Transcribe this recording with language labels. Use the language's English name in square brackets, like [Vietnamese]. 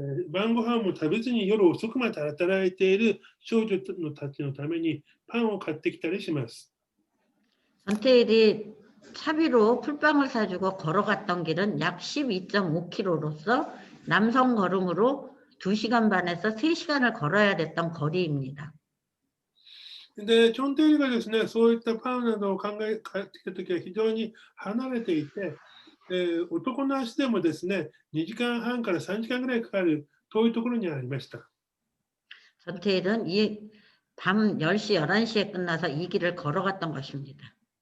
[Japanese] 晩ご飯も食べずに夜遅くまで働いている少女たちのためにパンを買ってきたりします。 [Korean] 전태일이 차비로 풀빵을 사주고 걸어갔던 길은 약 12.5km로서 남성 걸음으로 2시간 반에서 3시간을 걸어야 됐던 거리입니다. [Japanese] で、チョンテイルがですね、そういったパンなどを買ってきたときは非常に離れていて、男の足でもですね、2時間半から3時間ぐらいかかる遠いところにありました。 [Korean] 전태일은 밤 10시, 11시에 끝나서 이 길을 걸어갔던 것입니다.